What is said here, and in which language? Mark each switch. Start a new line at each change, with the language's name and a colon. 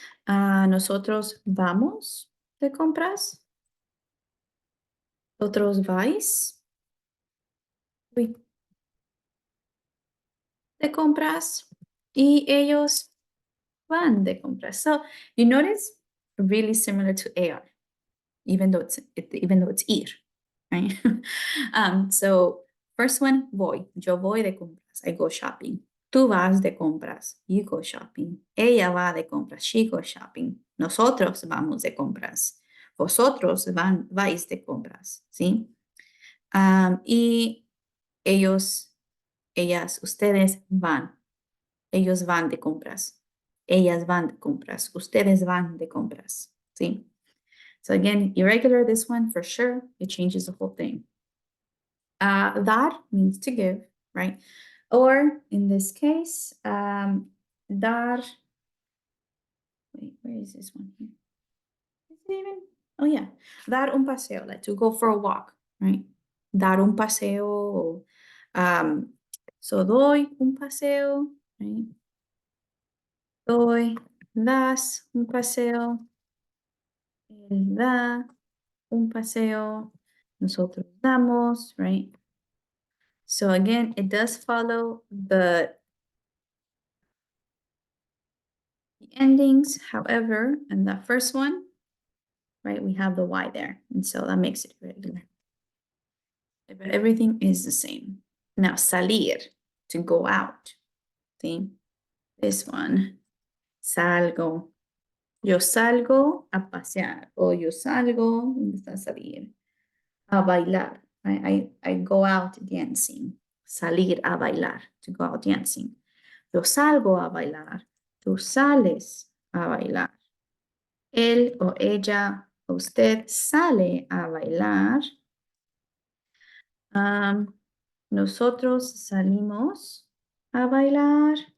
Spanish: Nosotros vamos de compras. Otros vais uy, de compras. Y ellos van de compras.
English: So you notice really similar to AR, even though it's ir, right? So first one, voy.
Spanish: Yo voy de compras.
English: I go shopping.
Spanish: Tú vas de compras.
English: You go shopping.
Spanish: Ella va de compras.
English: She goes shopping.
Spanish: Nosotros vamos de compras. Vosotros vais de compras, ¿sí? Y ellos, ellas, ustedes van. Ellos van de compras. Ellas van de compras. Ustedes van de compras, ¿sí?
English: So again, irregular, this one for sure, it changes the whole thing. Dar means to give, right? Or in this case, dar, wait, where is this one here? Is it even? Oh yeah,
Spanish: dar un paseo,
English: like to go for a walk, right?
Spanish: Dar un paseo. So doy un paseo, right? Doy, das un paseo, él da un paseo, nosotros damos, right?
English: So again, it does follow the endings. However, in the first one, right, we have the Y there. And so that makes it irregular. But everything is the same. Now, salir, to go out. See?
Spanish: This one, salgo. Yo salgo a pasear. O yo salgo, ¿dónde está salir? A bailar.
English: I go out dancing.
Spanish: Salir a bailar,
English: to go out dancing.
Spanish: Yo salgo a bailar. Tú sales a bailar. Él o ella o usted sale a bailar. Nosotros salimos a bailar.